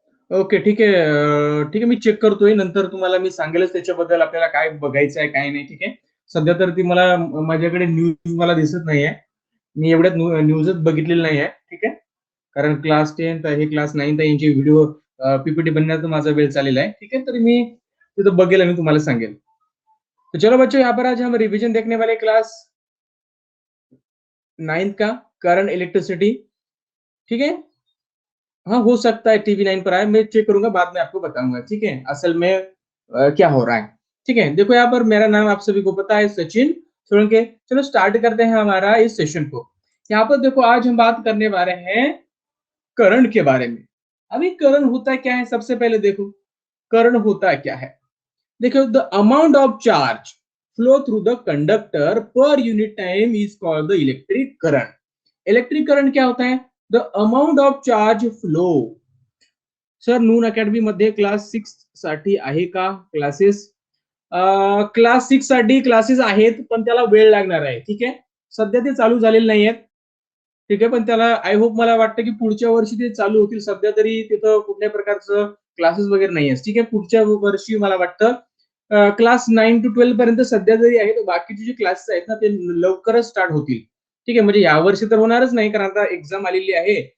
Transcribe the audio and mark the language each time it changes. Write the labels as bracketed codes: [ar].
[mr] Okay ठीक आहे। ठीक आहे, मी चेक करतोय, नंतर तुम्हाला मी सांगेलच त्याच्याबद्दल आपल्याला काय बघायचं आहे काय नाही. ठीक आहे. सध्या तर ती मला माझ्याकडे न्यूज मला दिसत नाहीये. मी एवढ्यात न्यूजच बघितलेली नाहीये. ठीक आहे. कारण क्लास 10 हे क्लास 9 यांची व्हिडिओ पीपीटी बनण्यात माझा वेळ चाललेला है। [hi] ठीक है, [mr] तो मी तिथं बघेल आणि तुम्हाला सांगेल। [hi] तो चलो बच्चों, यहाँ पर आज हम रिवीजन देखने वाले क्लास 9 का करंट इलेक्ट्रिसिटी। ठीक है। हाँ, हो सकता है टीवी 9 पर आए, मैं चेक करूंगा, बाद में आपको बताऊंगा। ठीक है, असल में क्या हो रहा है। ठीक है, देखो यहाँ पर मेरा नाम आप सभी को पता है, सचिन सोलंके। चलो स्टार्ट करते हैं हमारा इस सेशन को। यहाँ पर देखो, आज हम बात करने वाले हैं करंट के बारे में। अभी करंट होता है क्या है, सबसे पहले देखो करंट होता है क्या है। [en] देखो, the amount of charge flow through the conductor per unit time is called the electric current. [hi] Electric current क्या होता है? [en] The amount of charge flow. [mr] Sir, Noon academy मध्ये क्लास 6 साठी आहे का क्लासेस? क्लास 6 साठी क्लासेस आहेत, पण त्याला वेळ लागणार आहे. ठीक आहे, सध्या ते चालू झालेले नाही आहेत. ठीक आहे, पण त्याला आय होप, मला वाटतं की पुढच्या वर्षी ते चालू होतील. सध्या तरी तिथं कुठल्याही प्रकारचं क्लासेस वगैरे नाही आहेत. ठीक आहे, पुढच्या वर्षी मला वाटतं क्लास 9 to 12 पर्यंत सध्या जरी आहे, तर बाकीचे जे क्लासेस आहेत ना, ते लवकरच स्टार्ट होतील. ठीक आहे, म्हणजे यावर्षी तर होणारच नाही, कारण आता एक्झाम आलेली आहे.